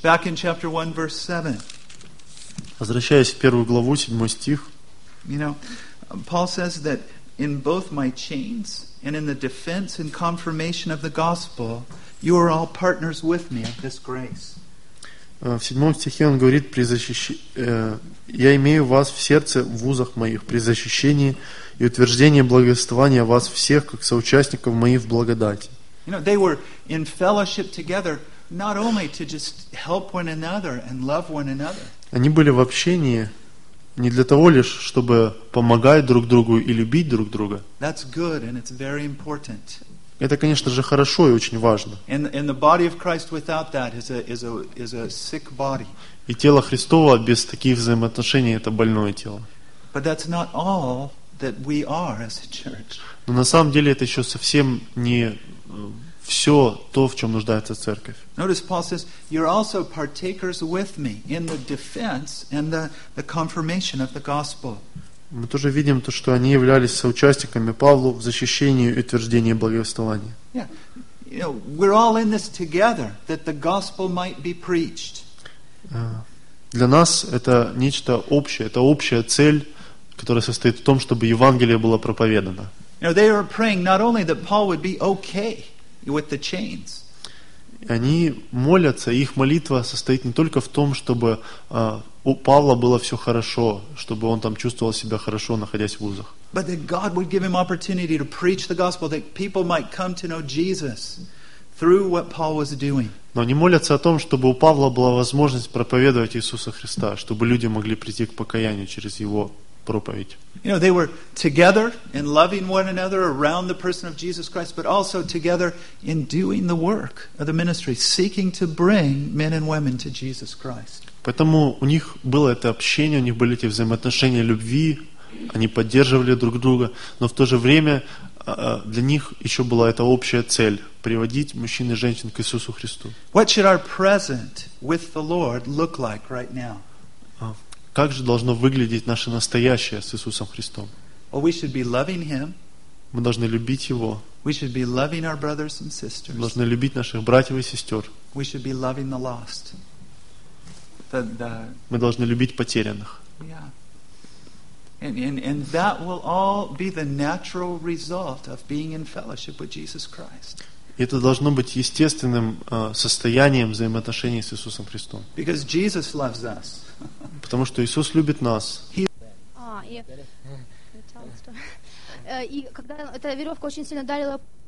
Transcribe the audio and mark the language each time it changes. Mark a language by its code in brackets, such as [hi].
[en] Back in chapter 1, verse 7. [ru] Возвращаясь в первую главу, 7 стих. [en] You know, Paul says that in both my chains and in the defense and confirmation of the gospel, you are all partners with me at this grace. [ru] В 7 стихе он говорит: я имею вас в сердце в узах моих при защищении и утверждение благовествования вас всех, как соучастников моих в благодати. [en] You know, they were in fellowship together not only to just help one another and love one another. [ru] Они были в общении не для того лишь, чтобы помогать друг другу и любить друг друга. [en] That's good and it's very important. [ru] Это, конечно же, хорошо и очень важно. [en] And the body of Christ without that is a sick body. [ru] И тело Христово без таких взаимоотношений — это больное тело. [en] But that's not all that we are as a church. [ru] Но на самом деле это еще совсем не все то, в чем нуждается церковь. [en] Notice Paul says, you're also partakers with me in the defense and the confirmation of the gospel. [ru] Мы тоже видим то, что они являлись соучастниками Павлу в защищении и утверждении благовествования. [en] Yeah. You know, we're all in this together, that the gospel might be preached. [ru] Для нас это нечто общее, это общая цель, которая состоит в том, чтобы Евангелие было проповедано. [en] You know, they were praying not only that Paul would be okay with the chains. [ru] они молятся, и их молитва состоит не только в том, чтобы у Павла было все хорошо, чтобы он там чувствовал себя хорошо, находясь в узах. [en] But that God would give him opportunity to preach the gospel, that people might come to know Jesus through what Paul was doing. [ru] Но они молятся о том, чтобы у Павла была возможность проповедовать Иисуса Христа, чтобы люди могли прийти к покаянию через его проповедь. [en] You know, they were together in loving one another around the person of Jesus Christ, but also together in doing the work of the ministry, seeking to bring men and women to Jesus Christ. [ru] Поэтому у них было это общение, у них были эти взаимоотношения любви, они поддерживали друг друга, но в то же время для них еще была эта общая цель – приводить мужчин и женщин к Иисусу Христу. [en] What should our present with the Lord look like right now? [ru] Как же должно выглядеть наше настоящее с Иисусом Христом? [en] Well, we should be loving Him. [ru] Мы должны любить Его. [en] We should be loving our brothers and sisters. [ru] Мы должны любить наших братьев и сестер. [en] We should be loving the lost. [ru] Мы должны любить потерянных. [en] Yeah. And that will all be the natural result of being in fellowship with Jesus Christ. [ru] Это должно быть естественным состоянием взаимоотношений с Иисусом Христом. [en] Because Jesus loves us. [ru] Потому что Иисус любит нас. И когда эта веревка очень сильно давила.